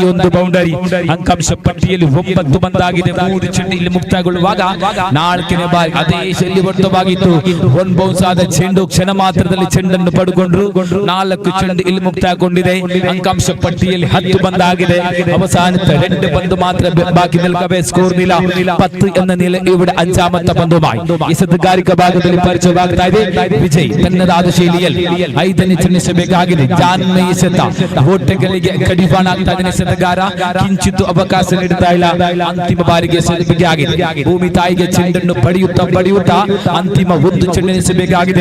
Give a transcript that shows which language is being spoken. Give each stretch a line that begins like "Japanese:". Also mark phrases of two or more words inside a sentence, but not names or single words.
Kannada: ಈ ಒಂದು ಬೌಂಡರಿ ಅಂಕಾಂಶ ಪಟ್ಟಿಯಲ್ಲಿ 9 ಬಂದಾಗಿದೆ. 3 ಚೆಂಡು ಇಲ್ಲಿ ಮುಕ್ತಾಯಗೊಳ್ಳುವಾಗ 4ನೇ ಬಾರಿ ಅದೇ ಶೈಲಿ ಹೊಡೆತವಾಗಿತ್ತು. ಒನ್ ಬೌನ್ಸ್ ಆದ ಚೆಂಡು ಕ್ಷಣ ಮಾತ್ರದಲ್ಲಿ ಚೆಂಡನ್ನು ಪಡೆಕೊಂಡ್ರು. 4 ಚೆಂಡು ಇಲ್ಲಿ ಮುಕ್ತಾಯಗೊಂಡಿದೆ. ಅಂಕಾಂಶ ಪಟ್ಟಿಯಲ್ಲಿ 10 ಬಂದಾಗಿದೆ.
Malayalam: അവസാനത്തെ 2 പന്ത് മാത്രമേ ബാക്കി നിൽക്കവേ സ്കോർ നില 10 എന്ന നില ഇവിടെ അഞ്ചാമത്തെ പന്തുമായി ഈ സദ്കാരിക
Kannada: ಭಾಗದಲ್ಲಿ ಪರಿಚಯವಾಗ್ತಾ ಇದೆ. ವಿಜಯ್ ತನ್ನದಾದ ಶೈಲಿಯಲ್ಲಿ 5ನೇ ಚಿನ್ನಿಸಬೇಕಾಗಿದೆ. ಜಾನ್ನ ಎಸೆತ ಓಟಗಳಿಗೆ ಕಡಿವಾಣ ಆಗ್ತಾ ಇದೆ. ಸದ್ಗಾರ ಕಿಂಚಿತ್ತು ಅವಕಾಶ ನೀಡುತ್ತಾ ಇಲ್ಲ. ಅಂತಿಮ ಬಾರಿಗೆ ಎಸೆಯಬೇಕಾಗಿದೆ. ಭೂಮಿ ತಾಯಿಗೆ ಚೆಂಡನ್ನು ಪಡೆಯುತ್ತಾ ಅಂತಿಮ 1 ಚೆಂಡು ಎಸೆಯಬೇಕಾಗಿದೆ.